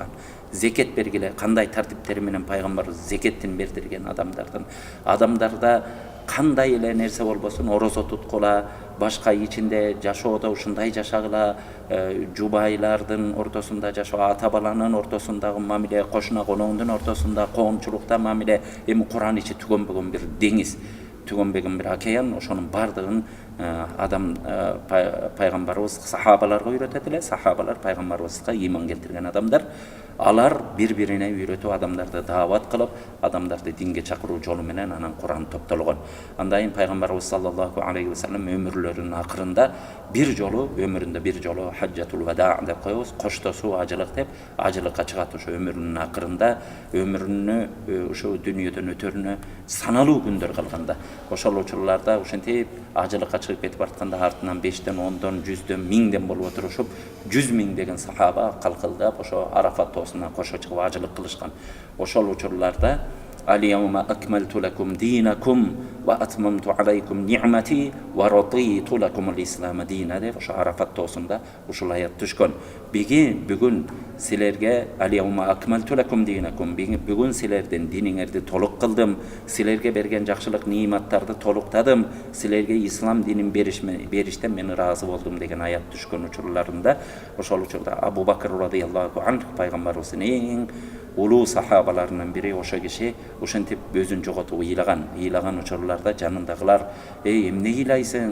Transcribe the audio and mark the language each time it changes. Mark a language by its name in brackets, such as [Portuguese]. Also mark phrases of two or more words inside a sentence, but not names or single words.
[Kyrgyz] Зекет бергиле, кандай тартиптери менен пайгамбарыбыз зекеттин бердирген адамдарда кандай эле нерсе болбосун, орозо туткула, башка ичинде жашоодо ушундай жашагыла, жубайлардын ортосунда жашоо, ата баланын ортосундагы мамиле, кошуна коноондун ортосунда коомчулукта мамиле, эми Куран ичи түгөнбөгөн бир деңиз, түгөнбөгөн бир океан, ошонун бардыгын адам пайгамбарыбыз сахабаларга үйрөтөт эле. Сахабалар пайгамбарыбызга ыйман келтирген адамдар. Алар бири-бирине үйрөтүп, адамдарды даават кылып, адамдарды динге чакыруу жолу менен анан Куран топтолгон. Андан пайгамбарыбыз [Arabic] صلى الله عليه وسلم [Kyrgyz] өмүрлөрүнүн акырында бир жолу, өмүрүндө бир жолу [Arabic] حجة الوداع [Kyrgyz] деп коебуз, коштосуу ажылык деп, ажылыкка чыгат. Ошо өмүрүнүн акырында, өмүрүнү ошо дүйнөдөн өтөрүнө саналуу күндөр калганда, ошол учурларда ошентип ажылыкка чыгып кетип баратканда артынан 5ден, 10дон, 100дөн, 1000ден болуп отурушуп, 100 000 деген сахаба калкылдап ошо Арафат тоосуна кошо чыгып ажылык кылышкан. Ошол учурларда [Arabic] اليوم أكملت لكم دينكم وأتممت عليكم نعمتي ورضيت لكم الإسلام دينا [Kyrgyz] деп ошо Арафат тоосунда ушул аят түшкөн. Бүгүн силерге [Arabic] اليوم أكملت لكم دينكم, [Kyrgyz] бүгүн силердин диниңерди толук кылдым, силерге берген жакшылык ниматтарды толуктадым, силерге ислам динин бериштен мен ыраазы болдум деген аят түшкөн учурларында, ошол учурда Абу Бакр [Arabic] رضي الله عنه [Kyrgyz] пайгамбарыбыздын эң улуу сахабаларынын бири, ошо киши ошентип өзүн жоготуп ыйлаган учурларда жанындагылар: эмне ыйлайсың?